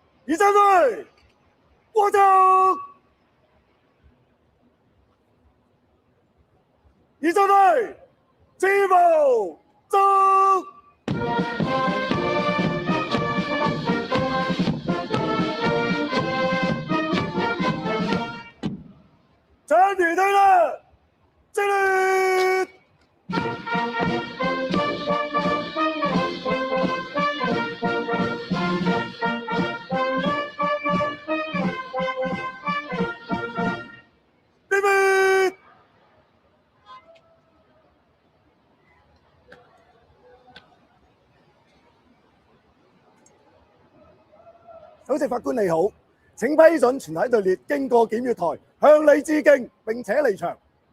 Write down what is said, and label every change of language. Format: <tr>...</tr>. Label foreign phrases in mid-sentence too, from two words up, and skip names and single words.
<zh>仪仗队，我走。仪仗队，起步走。全体队的敬礼。立正。首席法官你好，請批准全體隊列經過檢閱台，向你致敬並且離場。</zh>